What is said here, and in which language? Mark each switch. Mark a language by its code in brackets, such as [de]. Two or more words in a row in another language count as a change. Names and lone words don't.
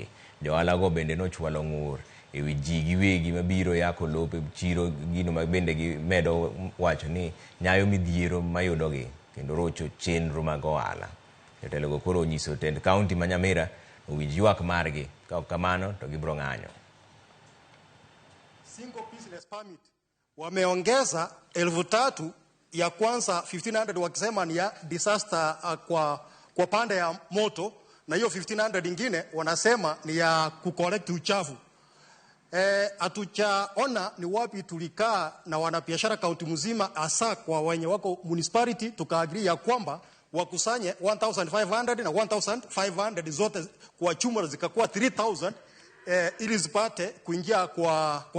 [luo] Joalago bende nochwalo ng'ur ewi ji giwegi mabiro yako lope chiro, gino ma bende gimedo wacho ni nyayo midhiero mayudogi kendo rocho chenro mag ohala. Jotelogo koro onyiso tend kaunti ma Nyamira owinj ywak margi, ka ok kamano to gibiro ng'anyo. [en] Single business permit [sw] wameongeza 3,000 ya kwanza 1,500 wakisema ni ya disaster kwa pande ya moto, na hiyo 1,500 ingine wanasema ni ya kucollect uchafu. Hatujaona ni wapi tulikaa na wanabiashara kaunti mzima, hasa kwa wenye wako municipality, tukaagree ya kwamba wakusanye 1,500 na 1,500 zote kwa chumla zikakuwa 3,000 ili zipate kuingia kwa county.